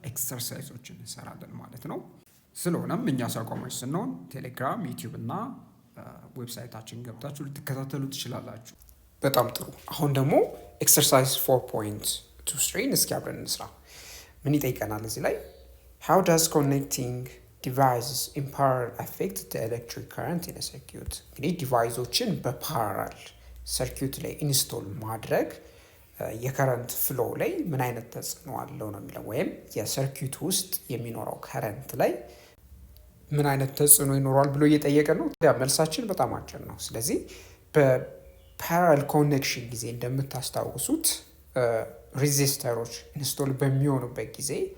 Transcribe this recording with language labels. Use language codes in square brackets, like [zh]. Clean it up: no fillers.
[am] ኤክሰርሳይዞችን እንሰራለን ማለት ነው። ስለሆነም እኛ አቋማች ስንሆን ቴሌግራም፣ ዩቲዩብ እና ዌብሳይታችን ገብታችሁ ልትከታተሉ ትችላላችሁ። በጣም ጥሩ። አሁን ደግሞ ኤክሰርሳይዝ 4.23 እስኪ አብረን እንስራ። ምን ይጠይቀናል እዚህ ላይ? [en] How does connecting devices in parallel affect the electric current in a circuit? [am] እንግዲህ ዲቫይሶችን በፓራል ሰርኪዩት ላይ ኢንስቶል ማድረግ የከረንት ፍሎ ላይ ምን አይነት ተጽዕኖ አለው ነው የሚለው። ወይም የሰርኪዩት ውስጥ የሚኖረው ከረንት ላይ ምን አይነት ተጽዕኖ ይኖረዋል ብሎ እየጠየቀ ነው። ያ መልሳችን በጣም አጭር ነው። ስለዚህ በፓራል ኮኔክሽን ጊዜ እንደምታስታውሱት ሬዚስተሮች ኢንስቶል በሚሆኑበት ጊዜ